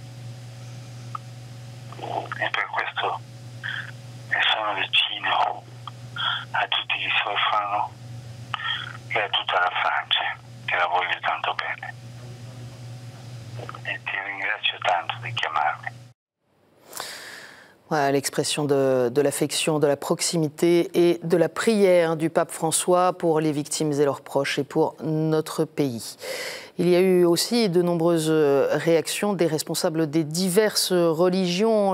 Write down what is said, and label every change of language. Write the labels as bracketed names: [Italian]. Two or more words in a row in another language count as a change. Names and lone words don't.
[Italian] E per questo sono vicino a tutti gli soffrono e a tutta la Francia, che la voglio tanto bene. E ti ringrazio tanto di chiamarmi. [French] Voilà l'expression de l'affection, de la proximité et de la prière du pape François pour les victimes et leurs proches et pour notre pays. Il y a eu aussi de nombreuses réactions des responsables des diverses religions.